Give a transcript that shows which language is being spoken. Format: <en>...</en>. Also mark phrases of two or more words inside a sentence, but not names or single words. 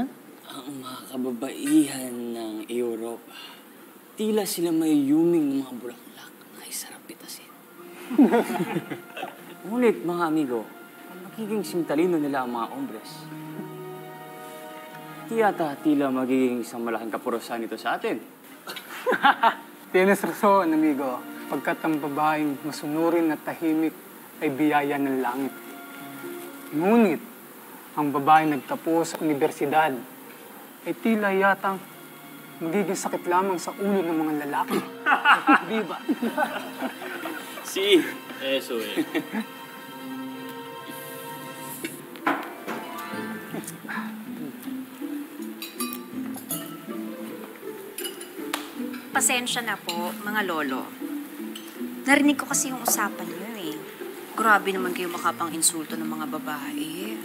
<tl>Ang mga kababaihan ng Europa, tila sila may yuming ng mga bulaklak na isarap pitasin. Ngunit, mga amigo, magiging simtalino nila ang mga hombres. Tila magiging isang malaking kapurusan ito sa atin.</tl> <es>Tienes razón, amigo.</es> <tl>Pagkat ang babaeng masunurin at tahimik ay biyaya ng langit. Ngunit, ang babaeng nagtapos sa universidad ay tila yatang magiging sakit lamang sa ulo ng mga lalaki. Di ba?</tl> <es>Sí, eso es.</es> <tl>Pasensya na po, mga lolo. Narinig ko kasi yung usapan niyo eh. Grabe naman kayo makapang insulto ng mga babae.</tl>